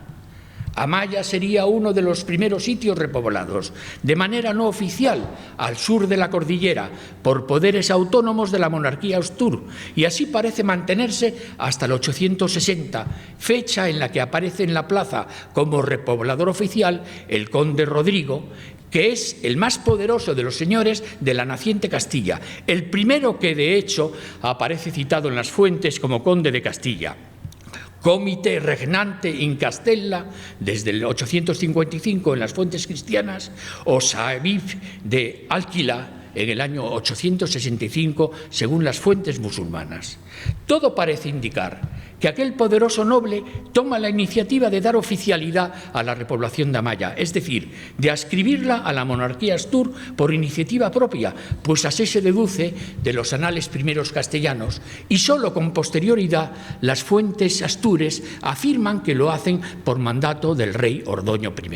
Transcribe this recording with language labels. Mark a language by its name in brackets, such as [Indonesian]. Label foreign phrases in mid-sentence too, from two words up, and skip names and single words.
[Spanish] Amaya sería uno de los primeros sitios repoblados, de manera no oficial, al sur de la cordillera, por poderes autónomos de la monarquía Astur, y así parece mantenerse hasta el 860, fecha en la que aparece en la plaza como repoblador oficial el conde Rodrigo, que es el más poderoso de los señores de la naciente Castilla, el primero que de hecho aparece citado en las fuentes como conde de Castilla. [Latin] Comite regnante in Castella [Spanish] desde el 855 en las fuentes cristianas, o Saevif de Alquila en el año 865, según las fuentes musulmanas. Todo parece indicar que aquel poderoso noble toma la iniciativa de dar oficialidad a la repoblación de Amaya, es decir, de adscribirla a la monarquía astur por iniciativa propia, pues así se deduce de los anales primeros castellanos, y solo con posterioridad las fuentes astures afirman que lo hacen por mandato del rey Ordoño I.